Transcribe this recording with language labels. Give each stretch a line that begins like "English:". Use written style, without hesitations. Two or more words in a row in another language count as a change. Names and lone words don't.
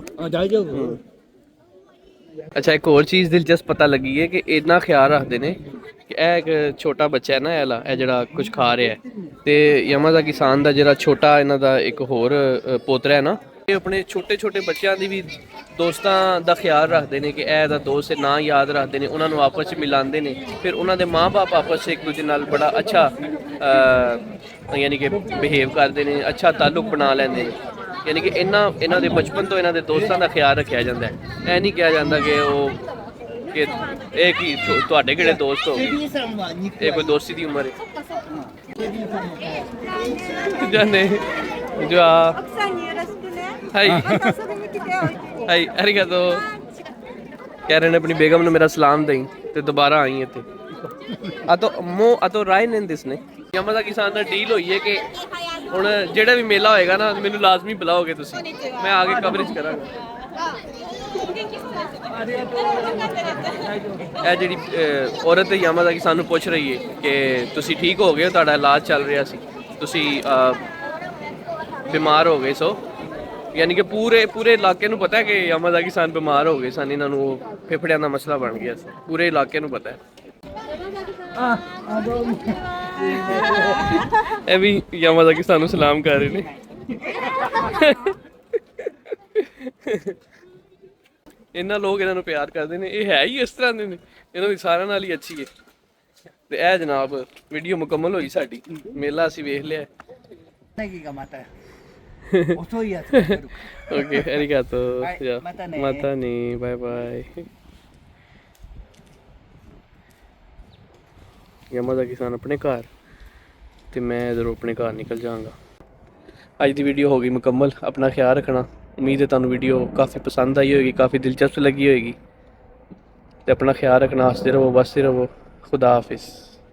Japanese: あ大丈夫
Punjabi: ਅੱਛਾ ਇੱਕ ਹੋਰ ਚੀਜ਼ ਦਿਲਚਸਪ ਪਤਾ ਲੱਗੀ ਹੈ ਕਿ ਇੰਨਾ ਖਿਆਲ ਰੱਖਦੇ ਨੇ ਕਿ ਇਹ ਇੱਕ ਛੋਟਾ ਬੱਚਾ ਹੈ ਨਾ ਇਹ ਜਿਹੜਾ ਕੁਝ ਖਾ ਰਿਹਾ ਹੈ ਤੇ ਯਾਮਾਜ਼ਾਕੀ ਸਾਨ ਦਾ ਜਿਹੜਾ ਛੋਟਾ ਇਹਨਾਂ ਦਾ ਇੱਕ ਹੋਰ ਪੋਤਰਾ ਹੈ ਨਾ ਇਹ ਆਪਣੇ ਛੋਟੇ ਬੱਚਿਆਂ ਦੀ ਵੀ ਦੋਸਤਾਂ ਦਾ ਖਿਆਲ ਰੱਖਦੇ ਨੇ ਕਿ ਇਹ ਦਾ ਦੋਸਤ ਹੈ ਨਾਂ ਯਾਦ ਰੱਖਦੇ ਨੇ ਉਹਨਾਂ ਨੂੰ ਆਪਸ ਵਿੱਚ ਮਿਲਾਉਂਦੇ ਨੇ ਫਿਰ ਉਹਨਾਂ ਦੇ ਮਾਂ-ਬਾਪ ਆਪਸ ਵਿੱਚ ਇੱਕ ਦੂਜੇ ਨਾਲ ਬੜਾ ਅੱਛਾ ਯਾਨੀ ਕਿ ਬਿਹੇਵ ਕਰਦੇ ਨੇ ਅੱਛਾ ਤਾਲੁਕ ਬਣਾ ਲੈਂਦੇ ਨੇ ਯਾਨੀ ਕਿ ਇਹਨਾਂ ਦੇ ਬਚਪਨ ਤੋਂ ਇਹਨਾਂ ਦੇ ਦੋਸਤਾਂ ਦਾ ਖਿਆਲ ਰੱਖਿਆ ਜਾਂਦਾ ਹੈ ਇਹ ਨਹੀਂ ਕਿਹਾ ਜਾਂਦਾ ਕਿ ਉਹ ਕਿ ਇਹ ਕੀ ਤੁਹਾਡੇ ਕਿਹੜੇ ਦੋਸਤ ਹੋ ਗਏ
Japanese: ケビンさんは肉
Punjabi: ਇਹ ਕੋਈ ਦੋਸਤੀ ਦੀ ਉਮਰ ਹੈ ਜਾਨੇ ਜੋ ਆ
Japanese: 奥さんによろしくね。はいまた遊びに来ておいて。はいありがとう
Punjabi: ਕਹਿ ਰਹੇ ਨੇ ਆਪਣੀ ਬੇਗਮ ਨੂੰ ਮੇਰਾ ਸਲਾਮ ਦੇਈ ਤੇ ਦੁਬਾਰਾ ਆਈ ਇੱਥੇ ਆ ਤੋ ਰਾਇਨ ਇਨ ਦਿਸ ਨੇ ਯਾਮਾਜ਼ਾਕੀ ਸਾਨ ਨਾਲ ਡੀਲ ਹੋਈ ਹੈ ਕਿ ਹੁਣ ਜਿਹੜਾ ਵੀ ਮੇਲਾ ਹੋਏਗਾ ਨਾ ਮੈਨੂੰ ਲਾਜ਼ਮੀ ਬੁਲਾਓਗੇ ਤੁਸੀਂ ਮੈਂ ਆ ਕੇ ਕਵਰੇਜ ਕਰਾਂਗਾ ਇਹ ਜਿਹੜੀ ਔਰਤ ਯਾਮਾਜ਼ਾਕੀ ਸਾਨੂੰ ਪੁੱਛ ਰਹੀ ਹੈ ਕਿ ਤੁਸੀਂ ਠੀਕ ਹੋ ਗਏ ਤੁਹਾਡਾ ਇਲਾਜ ਚੱਲ ਰਿਹਾ ਸੀ ਤੁਸੀਂ ਬਿਮਾਰ ਹੋ ਗਏ ਸੋ ਯਾਨੀ ਕਿ ਪੂਰੇ ਇਲਾਕੇ ਨੂੰ ਪਤਾ ਹੈ ਕਿ ਯਾਮਾਜ਼ਾਕੀ ਸਾਨ ਬਿਮਾਰ ਹੋ ਗਏ ਸਨ ਇਹਨਾਂ ਨੂੰ ਫੇਫੜਿਆਂ ਦਾ ਮਸਲਾ ਬਣ ਗਿਆ ਸੀ ਪੂਰੇ ਇਲਾਕੇ ਨੂੰ ਪਤਾ ਹੈ
Japanese: あどうも
Punjabi: ਇਹ ਵੀ ਯਾਮਾਜ਼ਾਕੀ ਸਾਨ ਨੂੰ ਸਲਾਮ ਕਰ ਰਹੇ ਨੇ ਇਹਨਾਂ ਲੋਕ ਇਹਨਾਂ ਨੂੰ ਪਿਆਰ ਕਰਦੇ ਨੇ ਇਹ ਹੈ ਹੀ ਇਸ ਤਰ੍ਹਾਂ ਦੇ ਨੇ ਇਹਨਾਂ ਦੀ ਸਾਰਿਆਂ ਨਾਲ ਹੀ ਅੱਛੀ ਹੈ ਤੇ ਇਹ ਜਨਾਬ ਵੀਡੀਓ ਮੁਕੰਮਲ ਹੋਈ ਸਾਡੀ ਮੇਲਾ ਅਸੀਂ ਵੇਖ ਲਿਆ
Japanese: ネギがまた遅いやつが来るかオッケー ありがとうはいまたねまたね
English: bye bye
Punjabi: ਯਾਮਾਜ਼ਾਕੀ ਸਾਨ ਆਪਣੇ ਘਰ ਤੇ ਮੈਂ ਇਧਰੋਂ ਆਪਣੇ ਘਰ ਨਿਕਲ ਜਾਵਾਂਗਾ ਅੱਜ ਦੀ ਵੀਡੀਓ ਹੋ ਗਈ ਮੁਕੰਮਲ ਆਪਣਾ ਖਿਆਲ ਰੱਖਣਾ ਉਮੀਦ ਹੈ ਤੁਹਾਨੂੰ ਵੀਡੀਓ ਕਾਫੀ ਪਸੰਦ ਆਈ ਹੋਏਗੀ ਕਾਫੀ ਦਿਲਚਸਪ ਲੱਗੀ ਹੋਏਗੀ ਤੇ ਆਪਣਾ ਖਿਆਲ ਰੱਖਣਾ ਹੱਸਦੇ ਰਹੋ ਵਸਦੇ ਰਹੋ ਖੁਦਾ ਹਾਫਿਜ਼